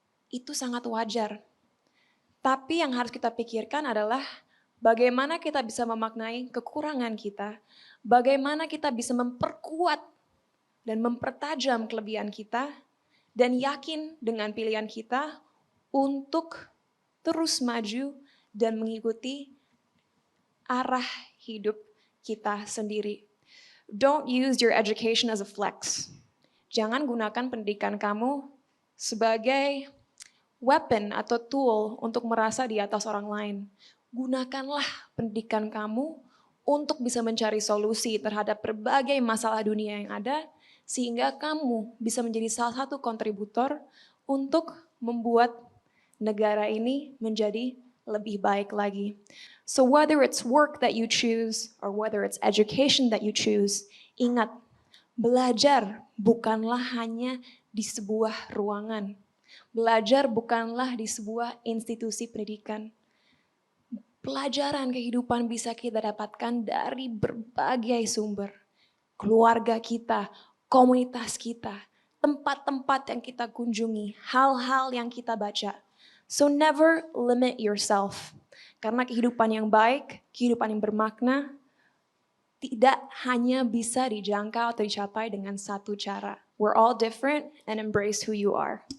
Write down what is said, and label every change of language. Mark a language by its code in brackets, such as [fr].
[id] Itu sangat wajar. Tapi yang harus kita pikirkan adalah bagaimana kita bisa memaknai kekurangan kita, bagaimana kita bisa memperkuat dan mempertajam kelebihan kita, dan yakin dengan pilihan kita untuk terus maju dan mengikuti arah hidup kita sendiri. [en] Don't use your education as a flex. [id] Jangan gunakan pendidikan kamu sebagai weapon atau tool untuk merasa di atas orang lain. Gunakanlah pendidikan kamu untuk bisa mencari solusi terhadap berbagai masalah dunia yang ada, sehingga kamu bisa menjadi salah satu kontributor untuk membuat negara ini menjadi lebih baik lagi. [en] So whether it's work that you choose or whether it's education that you choose, [id] ingat, belajar bukanlah hanya di sebuah ruangan. Belajar bukanlah di sebuah institusi pendidikan. Pelajaran kehidupan bisa kita dapatkan dari berbagai sumber. Keluarga kita, komunitas kita, tempat-tempat yang kita kunjungi, hal-hal yang kita baca. [en] So never limit yourself. [id] Karena kehidupan yang baik, kehidupan yang bermakna, tidak hanya bisa dijangkau atau dicapai dengan satu cara. [en] We're all different and embrace who you are.